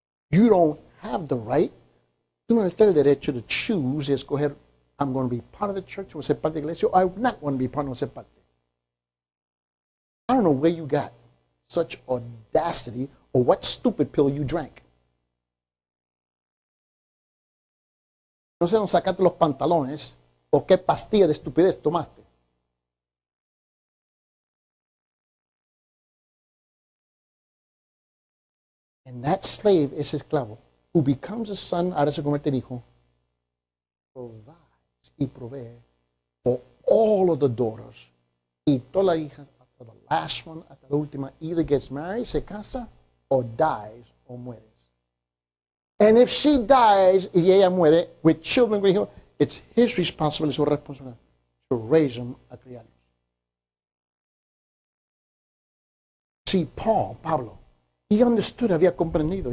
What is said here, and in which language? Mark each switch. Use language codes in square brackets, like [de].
[en] You don't have the right, [es] tú no tienes el derecho [en] to choose [es] y escoger, [en] I'm going to be part of the church, [es] voy a ser parte de la iglesia, [en] or I'm not going to be part, [es] no voy a ser parte. [en] I don't know where you got such audacity or what stupid pill you drank. [es] No sé, no sacaste los pantalones o qué pastilla de estupidez tomaste. [en] And that slave, [es] ese esclavo, [en] who becomes a son, [es] ahora se convierte en hijo, [en] provides [es] y provee [en] for all of the daughters. [es] Y todas las hijas, hasta [en] the last one, [es] hasta la última, [en] either gets married, [es] se casa, [en] or dies, [es] o muere. [en] And if she dies [es] y ella muere [en] with children, it's his responsibility, [es] su responsabilidad, [en] to raise them, [es] a criarlos. [en] See, Pablo, he understood, [es] había comprendido.